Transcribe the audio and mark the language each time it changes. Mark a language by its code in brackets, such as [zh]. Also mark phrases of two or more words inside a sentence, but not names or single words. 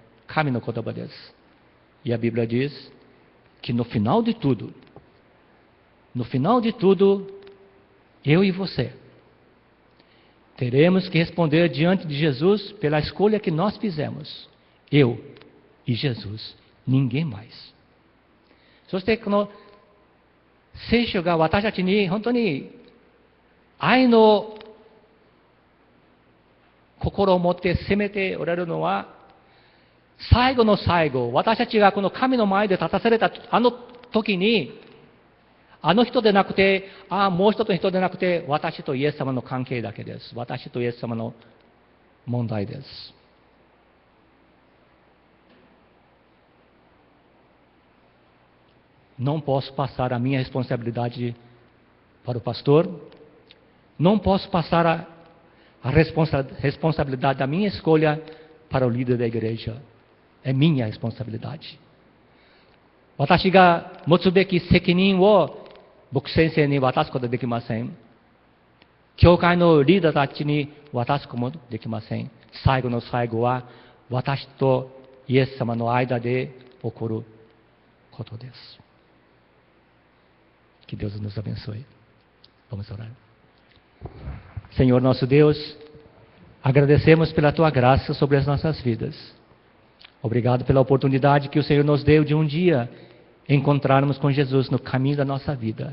[ja] 神の言葉です。 [pt] E a Bíblia diz que no final de tudo, eu e você teremos que responder diante de Jesus pela escolha que nós fizemos. Eu e Jesus, ninguém mais. [ja] そしてこの聖書が私たちに本当に愛の心を持って責めておられるのは、最後の最後、私たちがこの神の前で立たされたあの時に、あの人でなくて、もう一つの人でなくて、私とイエス様の関係だけです。私とイエス様の問題です。 [pt] Não posso passar a minha responsabilidade para o pastor, não posso passar a responsabilidade da minha escolha para o líder da igreja. É minha responsabilidade. [ja] 私が持つべき責任を牧師先生に渡すことはできません。教会のリーダーたちに渡すこともできません。最後の最後は私とイエス様の間で起こることです。 [pt] Que Deus nos abençoe. Vamos orar. Senhor nosso Deus, agradecemos pela Tua graça sobre as nossas vidas. Obrigado pela oportunidade que o Senhor nos deu de um dia encontrarmos com Jesus no caminho da nossa vida.